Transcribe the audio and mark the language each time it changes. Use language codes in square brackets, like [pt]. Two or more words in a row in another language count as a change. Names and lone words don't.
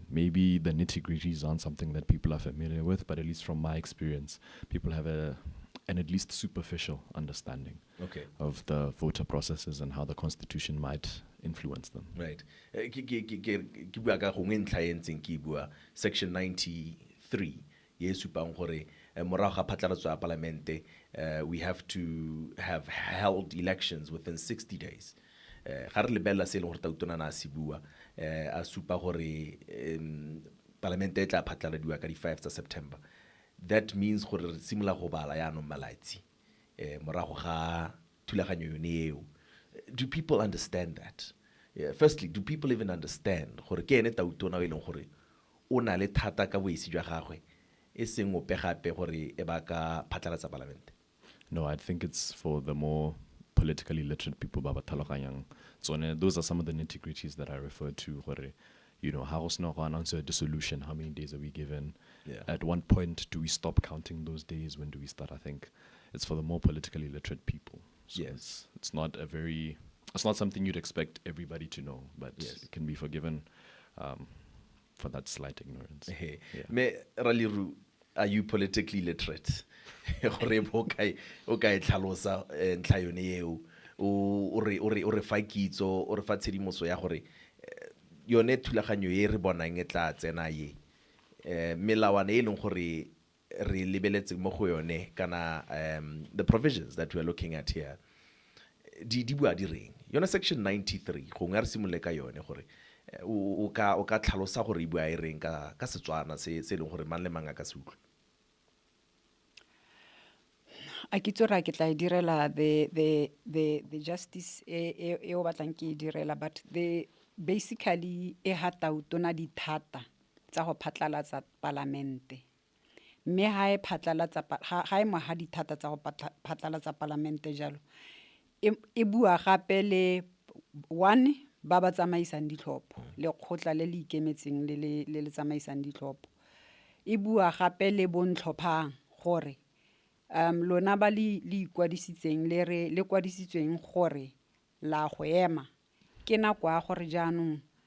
[en] Maybe the nitty-gritties aren't something that people are familiar with, but at least from my experience, people have an at least superficial understanding of the voter processes and how the constitution might influence them. Right. Section 93, we have to have held elections within 60 days. [tn] Ga re lebella se le gore tautona na se bua a supa gore parlamente e tla phatlaladiwa ka di 5 tsa September. [en] That means [tn] gore re simula go bala ya no malatsi morago ga thulaganyo yone eo. [en] Do people understand that? Firstly, do people even understand [tn] gore ke ene tautona e leng gore o na le thata ka boisi jwa gagwe e seng ope gape gore e ba ka phatlalatsa parlamente? [en] No, I think it's for the more politically literate people. Those are some of the nitty-gritties that I refer to. How is not going to announce a dissolution? How many days are we given? Yeah. At one point, do we stop counting those days? When do we start? I think it's for the more politically literate people. So yes, it's not something you'd expect everybody to know, but it can be forgiven for that slight ignorance. Me Raliru, are you politically literate? [tn] Okay, tlhalosa ntlha yone eo o re fa kitso o re fa tshedimoso ya gore yone thulaganyo e re bonang e tla tsena ye melawana e leng gore re lebeletse mo go yone [en] kana the provisions that we are looking at here, [tn] di bua di reng yona section 93 go nga re simolole ka yone gore o ka tlhalosa gore e bua e reng ka Setswana se leng gore mang le mang a ka se utlwe. a ke tsora ke tla e direla [en] the justice [tn] e o batlang ke e direla, [en] but basically [tn] e hata utona dithata tsa go phatlalatsa palamente, mme ha e phatlalatsa ha e mo ha dithata tsa go phatlalatsa palamente jalo e bua gape le one ba ba tsamaisang ditlhopho le kgotla le le ikemetseng le tsamaisang ditlhopho, e bua gape le bontlhophang gore lona ba le ikwadisitseng le kwadisitsweng gore la go ema ke nako ya gore jaanong